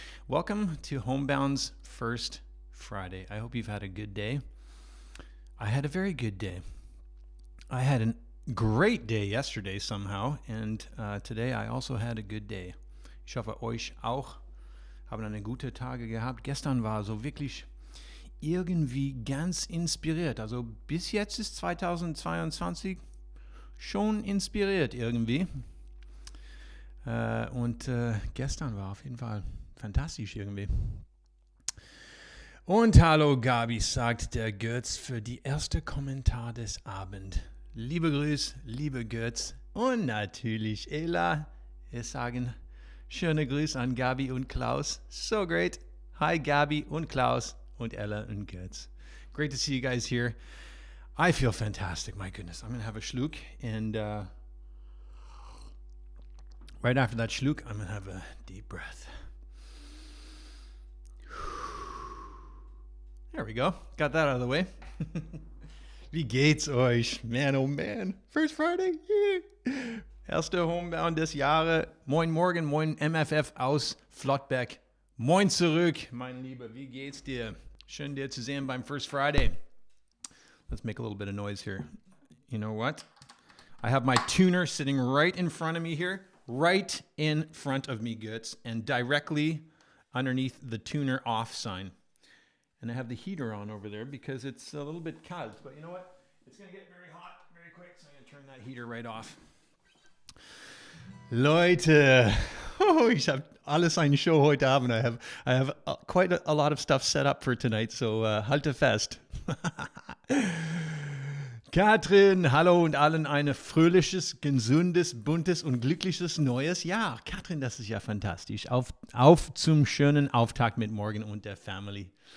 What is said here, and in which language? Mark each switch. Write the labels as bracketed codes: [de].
[en] Welcome to Homebound's First Friday. I hope you've had a good day. I had a very good day. I had a great day yesterday somehow, and today I also had a good day. [de] Ich hoffe, euch auch. Haben eine gute Tage gehabt. Gestern war so wirklich irgendwie ganz inspiriert. Also bis jetzt ist 2022 schon inspiriert irgendwie. Und gestern war auf jeden Fall fantastisch irgendwie. Und hallo Gabi, sagt der Götz für die erste Kommentar des Abends. Liebe Grüß, liebe Götz und natürlich Ella. Wir sagen schöne Grüße an Gabi und Klaus. [en] So great. [de] Hi Gabi und Klaus und Ella und Götz. [en] Great to see you guys here. I feel fantastic. My goodness. I'm going to have a schluck. And right after that schluck, I'm going to have a deep breath. There we go. Got that out of the way. [de] Wie geht's euch? [en] Man, oh man. First Friday. Yeah. [de] Erste Homebound des Jahres. Moin Morgen, moin MFF aus Flottbeck. Moin zurück, mein Lieber. Wie geht's dir? Schön dir zu sehen beim First Friday. [en] Let's make a little bit of noise here. You know what? I have my tuner sitting right in front of me here. Right in front of me, Götz. And directly underneath the tuner off sign. And I have the heater on over there because it's a little bit cold. But you know what? It's going to get very hot very quick. So I'm going to turn that heater right off. [de] Leute, ich habe alles eine Show heute Abend. [en] I have quite a lot of stuff set up for tonight. [de] So halte fest. Katrin, hallo und allen ein fröhliches, gesundes, buntes und glückliches neues Jahr. Katrin, das ist ja fantastisch. Auf zum schönen Auftakt mit Morgen und der Family.